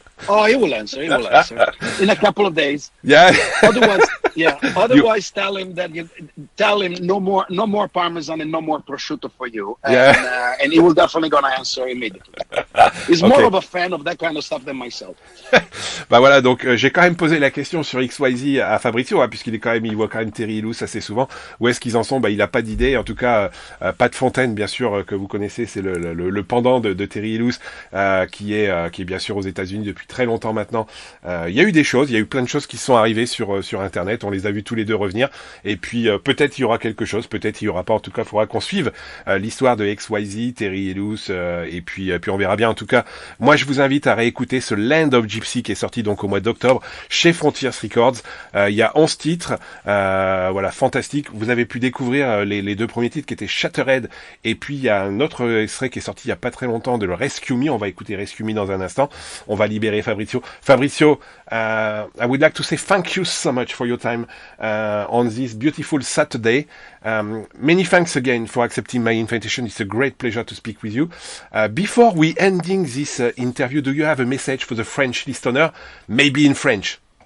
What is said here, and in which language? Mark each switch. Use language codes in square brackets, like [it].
[en] Oh, he will answer in a couple of days. Yeah. Otherwise, tell him no more Parmesan and no more prosciutto for you. And he will definitely gonna answer immediately. He's more of a fan of that kind of stuff than myself. [fr] Bah voilà, donc j'ai quand même posé la question sur XYZ à Fabrizio, puisqu'il il voit quand même Terry Ilous assez souvent. Où est-ce qu'ils en sont? Bah, il a pas d'idée. En tout cas, Pat Fontaine, bien sûr, que vous connaissez, c'est le pendant de Terry Ilous, qui est bien sûr aux États-Unis depuis très longtemps maintenant. Il y a eu des choses, il y a eu plein de choses qui sont arrivées sur Internet. On les a vus tous les deux revenir. Et puis peut-être il y aura quelque chose, peut-être il y aura pas. En tout cas, il faudra qu'on suive l'histoire de XYZ, Terry Ilous, et puis on verra bien. En tout cas, moi je vous invite à réécouter ce Land of Gypsy qui est sorti donc au mois d'octobre chez Frontiers Records. Il y a 11 titres, voilà, fantastique. Vous avez pu découvrir les deux premiers titres qui étaient Shattered, et puis il y a un autre extrait qui est sorti il y a pas très longtemps de le Rescue Me. On va écouter Rescue Me dans un instant. On va libérer Fabrizio. [en] I would like to say thank you so much for your time on this beautiful Saturday. Many thanks again for accepting my invitation. It's a great pleasure to speak with you. Before we ending this interview, do you have a message for the French listener? Maybe in French.